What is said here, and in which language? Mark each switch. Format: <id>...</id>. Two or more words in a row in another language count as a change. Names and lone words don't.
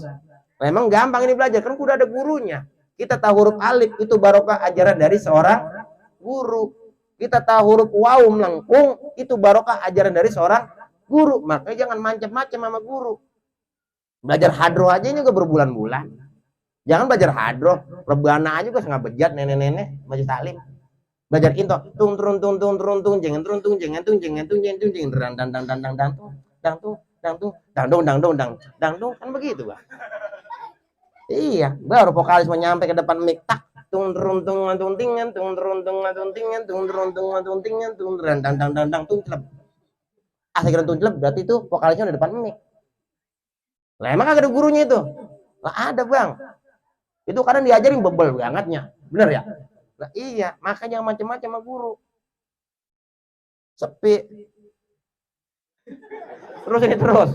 <id>Memang gampang ini belajar, kan udah ada gurunya. Kita tahu huruf alif itu barokah ajaran dari seorang guru. Kita tahu huruf waw melengkung itu barokah ajaran dari seorang guru. Makanya jangan macam-macam sama guru. Belajar hadroh aja juga berbulan-bulan. Jangan belajar hadroh, rebana aja juga setengah bejat nenek-nenek baca taklim. Belajar into tung turun tung tung turun tung jangan turun tung jangan tung jangan tung jangan tung jangan dang dang dang dang dang dang tung dang tung dang tung dang dong dang dong dang tung kan begitu, Bang. Iya, baru vokalis nyampe ke depan mic tak tung turun tung tung tingan tung turun tung tung tingan tung turun tung tung tingan tung dang dang dang dang dang tung celep. Asik tung celep berarti itu vokalisnya di depan mic. Lah emang kagak ada gurunya itu? Lah ada bang. Itu kadang diajarin bebel bangetnya. Bener ya? Lah iya, makanya macam-macam sama guru. Sepi. Terus ini terus.</id>